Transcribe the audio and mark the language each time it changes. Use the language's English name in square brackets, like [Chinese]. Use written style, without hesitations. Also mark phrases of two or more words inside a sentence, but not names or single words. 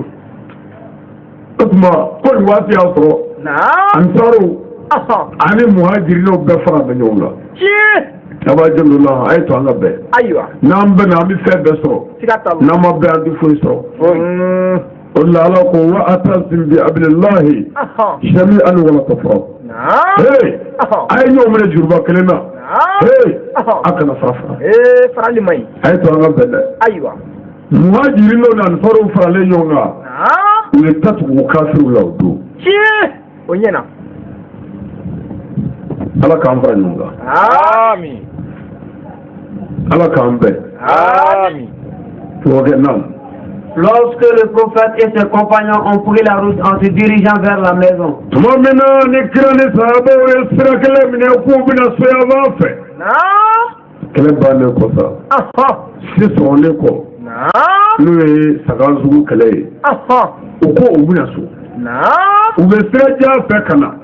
[Bambara] O tuma ko nin waati y'a sɔrɔ. Ansaaru ani muhajirinaw bɛɛ fara bɛ ɲɔgɔn kan. Tiɲɛ. Tabajalola a ye to an ka bɛn. Ayiwa. N'an bɛnna an bɛ fɛn bɛɛ sɔrɔ. Siga t'a la. N'an ma bɛn an tɛ foyi sɔrɔ. O la Ala ko [Arabic] واعتصموا بحبل الله جميعا ولا تفرقوا. [Bambara] Hey, a ye ɲɔgɔn minɛ juruba kelen na. Hey, a kana fara fara. Farali man ɲi. A ye to an ka bɛn dɛ. Ayiwa. Muhajirinaw ni ansaaruw faralen ɲɔgɔn kan. U ye ta tugu kafiriw la o don. Tiɲɛ. O ɲɛna. Ala k'an fara ɲɔgɔn kan. Amin. Ala k'an bɛn. Amin. Tuwakɛ naam. [French] Lorsque le prophète et ses compagnons ont pris la route en se dirigeant vers la maison. [Bambara] Tuma min na ni kira ni sahabaw ye sira kelen minɛ k'u bɛna soyaban fɛ. Kɛlɛ bannen kɔ sa. Si sɔrɔlen kɔ. N'o ye Saganzugu kɛlɛ ye. U ko u bɛna so. U bɛ sirajan fɛ ka na.